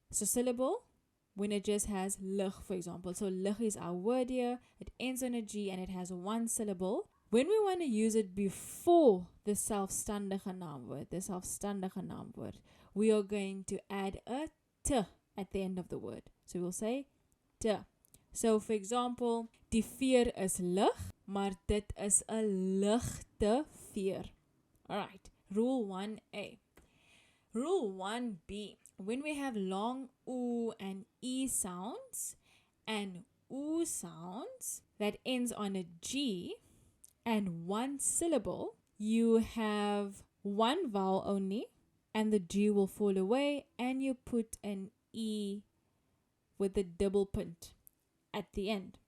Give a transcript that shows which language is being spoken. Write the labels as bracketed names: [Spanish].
[English] So syllable, when it just has lig, for example. So lig is our word here. It ends on a G and it has one syllable. When we want to use it before the selfstandige naamwoord, we are going to add a t at the end of the word. So we'll say t. So for example, [Afrikaans] die veer is lig, maar dit is 'n ligte veer. [English] Alright, rule 1A. Rule 1B. When we have long oo and e sounds and oo sounds that ends on a G and one syllable, you have one vowel only and the G will fall away and you put an E with a double punt at the end.